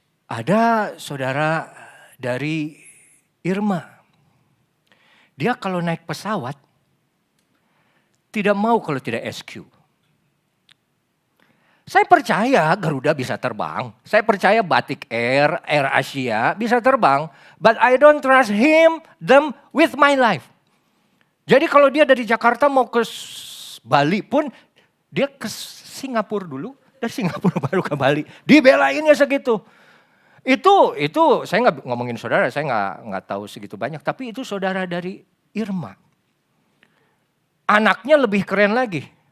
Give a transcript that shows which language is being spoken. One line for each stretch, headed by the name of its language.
Indonesian: Ada saudara dari Irma. Dia kalau naik pesawat, tidak mau kalau tidak SQ. Saya percaya Garuda bisa terbang. Saya percaya Batik Air, Air Asia bisa terbang.
English: But I don't trust them with my life.
Indonesian: Jadi kalau dia dari Jakarta mau ke Bali pun, dia ke Singapura dulu. Dari Singapura baru ke Bali. Dibelainnya segitu. Itu saya nggak ngomongin saudara, saya nggak tahu segitu banyak. Tapi itu saudara dari Irma. Anaknya lebih keren lagi.